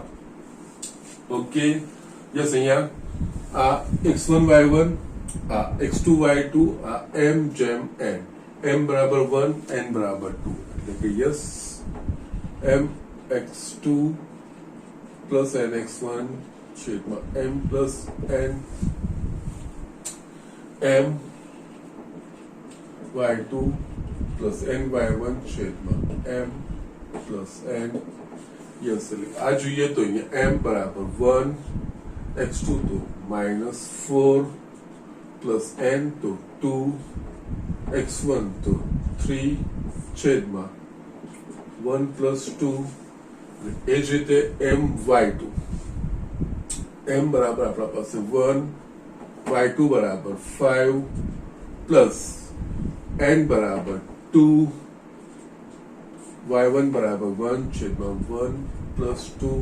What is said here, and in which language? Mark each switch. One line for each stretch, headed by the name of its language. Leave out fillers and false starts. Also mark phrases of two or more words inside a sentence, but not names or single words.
Gujarati: ઓકે, યસ, અહીંયા આ x1 y1, આ x2 y2, આ m જેમ n, m બરાબર 1 n બરાબર 2, એટલે કે યસ
English: m x2 plus nx1
Gujarati: છેદમાં
English: m plus n, m y2 plus ny1
Gujarati: છેદમાં
English: m plus n.
Gujarati: યસ, એટલે આ જોઈએ તો અહીંયા m બરાબર 1, x2 તો
English: -4 plus n
Gujarati: તો 2, x1 તો 3 છેદમાં
English: 1 plus 2,
Gujarati: એ જ રીતે my2, m બરાબર આપણા પાસે 1, y2 બરાબર
English: 5 plus n
Gujarati: બરાબર 2, y1 બરાબર 1 છેદમાં
English: 1 plus 2.